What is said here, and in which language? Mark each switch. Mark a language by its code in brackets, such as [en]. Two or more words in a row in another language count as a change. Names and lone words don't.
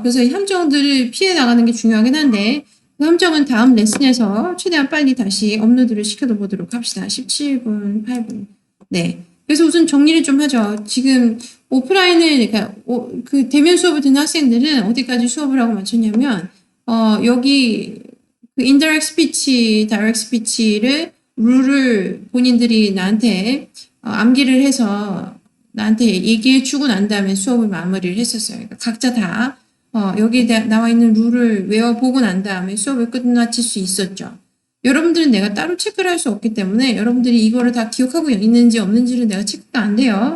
[ko] 그래서 이 함정들을 피해 나가는 게 중요하긴 한데 그 함정은 다음 레슨에서 최대한 빨리 다시 업로드를 시켜도 보도록 합시다. 17분, 8분. 네. 그래서 우선 정리를 좀 하죠. 지금 오프라인을, 그러니까 그 대면 수업을 듣는 학생들은 어디까지 수업을 하고 마쳤냐면 여기 그 [en] indirect speech, direct speech [ko] 를 룰을 본인들이 나한테 암기를 해서 나한테 얘기해 주고 난 다음에 수업을 마무리를 했었어요. 그러니까 각자 다 여기에 나와 있는 룰을 외워보고 난 다음에 수업을 끝마칠 수 있었죠. 여러분들은 내가 따로 체크를 할 수 없기 때문에 여러분들이 이거를 다 기억하고 있는지 없는지를 내가 체크가 안 돼요.